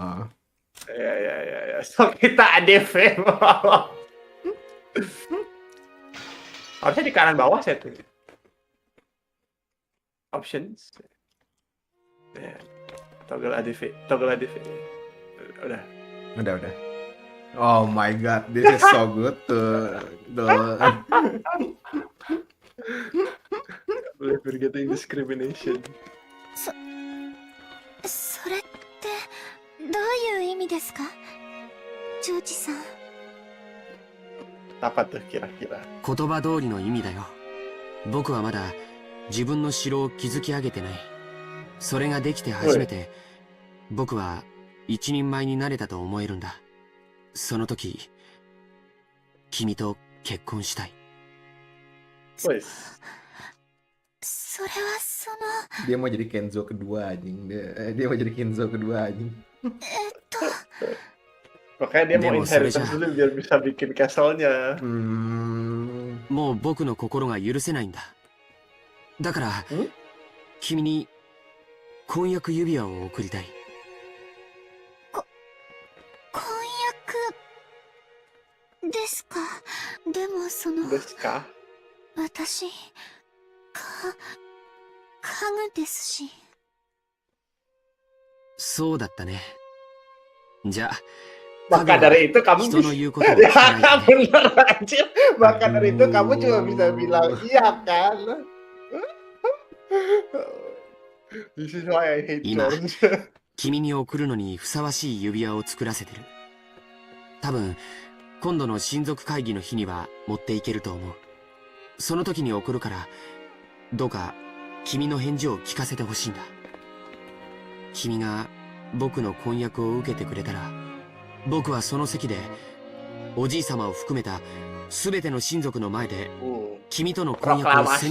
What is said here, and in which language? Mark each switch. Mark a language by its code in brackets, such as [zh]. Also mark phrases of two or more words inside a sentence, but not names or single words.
[id] Ya. So kita ADV. Harusnya di kanan bawah saya tuh. Options. Ya. Toggle ADV. Udah. [en] Oh my god, this is so good tuh. We're getting discrimination. [ja] それってどういう意味ですか、ジョージさん。 [id] Apa tuh kira-kira? [ja] 言葉通りの意味だよ。僕はまだ自分の城を築き上げてない。それができて初めて僕は一人前になれたと思えるんだ。その時君と結婚したい。 [jv] Wes. [ja] それはその [id] Dia mau jadi Kenzo kedua anjing. Dia mau jadi Kenzo kedua anjing. Makanya dia mau inheritance dulu biar bisa bikin castle-nya. [ja] もう僕の心が許せないんだ。だから君に婚約指輪を贈りたい。婚約でですか。でもですか? 私、家具ですし。そうだったね。じゃあ、 [id] Maka dari itu kamu [ja] 人の [id] bisa [ja] 言うことを聞かないとね。 [id] bener anjir. Maka dari itu kamu cuma bisa bilang Aduh. iya kan? [en] This is why I hate [ja] 今 George. 君に送るのにふさわしい指輪を作らせてる。多分今度の親族会議の日には持っていけると思う。その時に送るから、どうか君の返事を聞かせてほしいんだ。君が僕の婚約を受けてくれたら、僕はその席でおじい様を含めた全ての親族の前で君との婚約を宣